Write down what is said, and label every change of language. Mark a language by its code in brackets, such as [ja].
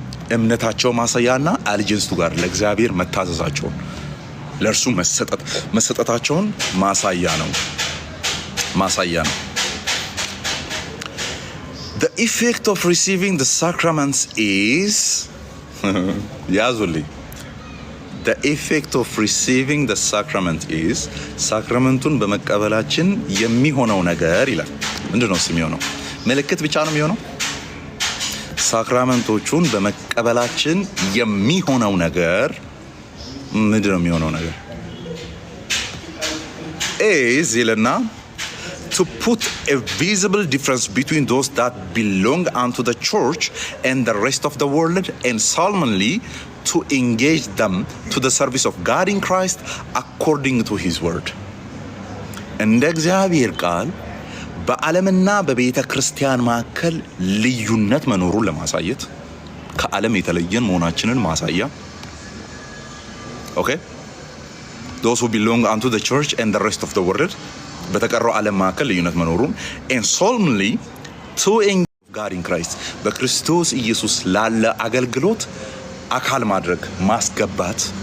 [am] እምነታቸው ማሳያና አሊጀንስቱ ጋር ለእግዚአብሔር መታዘዛቸውን ለእርሱ መሰጠታቸውን ማሳያ ነው። [en] The effect of receiving the sacraments is [am] ያዙልኝ። [en] The effect of receiving the sacrament is [am] ሳክራመንቱን በመቀበላችን የሚሆነው ነገር ይላል። ምንድነው የሚሆነው? ምልክት ብቻ ነው የሚሆነው? ሳክራመንቶቹን በመቀበላችን የሚሆነው ነገር ምንድነው የሚሆነው ነገር? [en] is [am] ይልና [en] to put a visible difference between those that belong unto the church and the rest of the world and solemnly to engage them to the service of God in Christ according to his word [am] እንደ እግዚአብሔር ቃል በዓለምና በቤተ ክርስቲያን መካከል ልዩነት መኖሩን ለማሳየት ከዓለም የተለየን መሆናችንን ማሳያ ኦኬ [en] those who belong unto the church and the rest of the world [am] በተቀረው ዓለም መካከል ልዩነት መኖሩን [en] and solemnly to engage God in Christ [am] በክርስቶስ ኢየሱስ ላለ አገልግሎት አካል ማድረግ ማስገባት